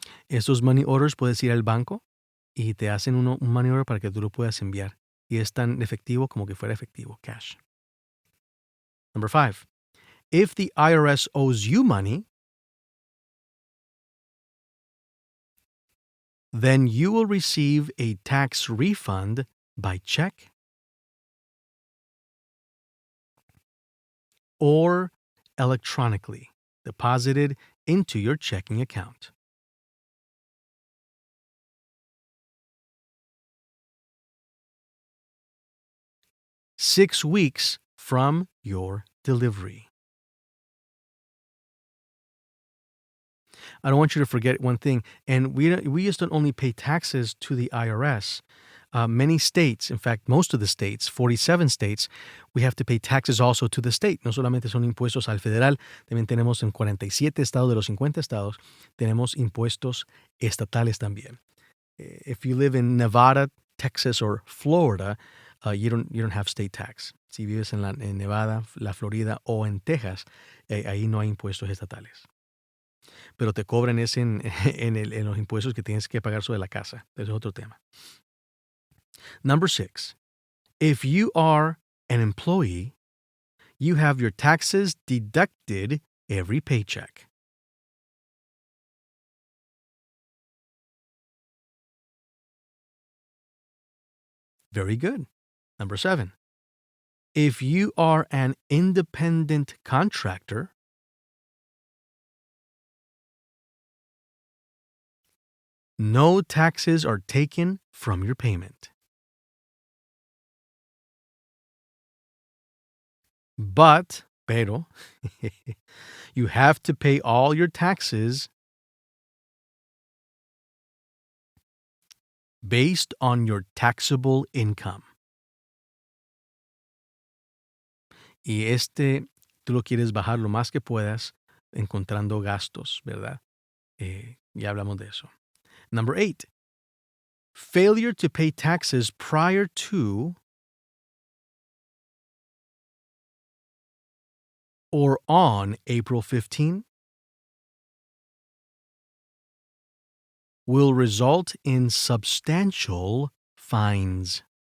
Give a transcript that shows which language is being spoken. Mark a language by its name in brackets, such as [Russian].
[Spanish] Estos money orders puedes ir al banco y te hacen un money order para que tú lo puedas enviar. Y es tan efectivo como que fuera efectivo, cash. [English] Number 5. If the IRS owes you money, then you will receive a tax refund by check or electronically deposited into your checking account. Six weeks from your delivery. I don't want you to forget one thing, and we just don't only pay taxes to the IRS. Many states, in fact, most of the states, 47 states, we have to pay taxes also to the state. [Spanish] No solamente son impuestos al federal, también tenemos en 47 estados de los 50 estados, tenemos impuestos estatales también. [English] If you live in Nevada, Texas, or Florida, you don't have state tax. [Spanish] Si vives en Nevada, la Florida o en Texas, ahí no hay impuestos estatales. Pero te cobran ese en los impuestos que tienes que pagar sobre la casa. Eso es otro tema. [English] Number 6, if you are an employee, you have your taxes deducted every paycheck. Very good. Number 7, if you are an independent contractor, no taxes are taken from your payment. [Spanish] Pero, [English] you have to pay all your taxes based on your taxable income. [Spanish] Y tú lo quieres bajar lo más que puedas encontrando gastos, ¿verdad? Ya hablamos de eso. [English] Number 8, failure to pay taxes prior to or on April 15 will result in substantial fines.